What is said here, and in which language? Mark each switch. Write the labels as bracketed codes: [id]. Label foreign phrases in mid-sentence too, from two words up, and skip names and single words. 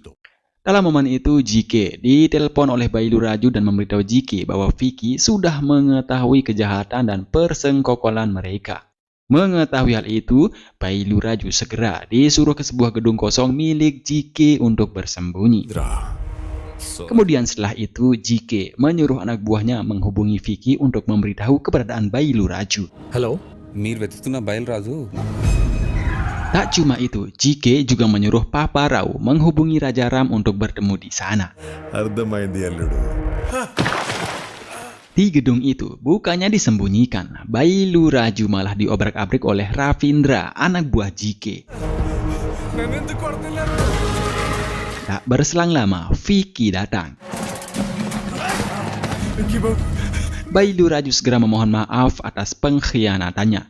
[id] Dalam momen itu, JK ditelepon oleh Bailu Raju dan memberitahu JK bahwa Vicky sudah mengetahui kejahatan dan persengkokolan mereka. Mengetahui hal itu, Bailu Raju segera disuruh ke sebuah gedung kosong milik JK untuk bersembunyi. Kemudian setelah itu, JK menyuruh anak buahnya menghubungi Vicky untuk memberitahu keberadaan Bailu Raju. [te] హలో మీరు వెతుకుతున్న బయలురాజు [id] Tak cuma itu, JK juga menyuruh Papa Rao menghubungi Raja Ram untuk bertemu di sana. [te] అర్థమైంది అల్లుడు. [id] Di gedung itu, bukannya disembunyikan, Bailu Raju malah diobrak-abrik oleh Ravindra, anak buah JK. Tak berselang lama, Vicky datang. Bailu Raju segera memohon maaf atas pengkhianatannya.